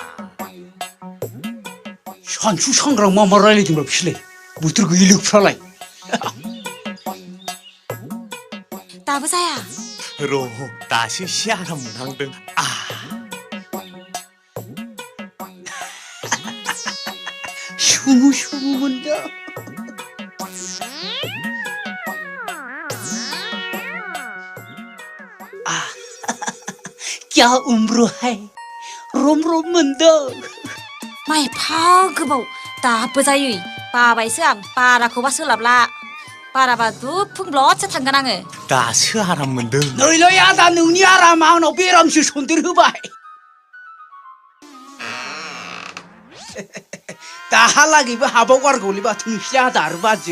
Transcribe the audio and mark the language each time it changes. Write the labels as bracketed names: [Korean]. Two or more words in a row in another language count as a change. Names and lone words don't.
[Bodo] सानसु सांग्रां मा रायलायदोंब्रा बिसोरलाय बोथोर गैयै लोगफ्रालाय दाबो जाया र' दासो एसे आराम मोनहांदों सुमु सुमु मोनदों [Hindi] क्या उम्र है [Bodo] रोम रोम मोनदों मा एफा गोबाव दाबो जायै बाबायसो आं बाराखौबा सोलाबला बाराबा दुफुंब्लदसो थांगोन आङो दासो आराम मोनदों नैलै आदा नोंनि आरामा आंनाव बेरामसो सन्देर होबाय दाहालागैबो हाबाव गारगौलै बाथौ नोंसिनि आदा आरो बाजै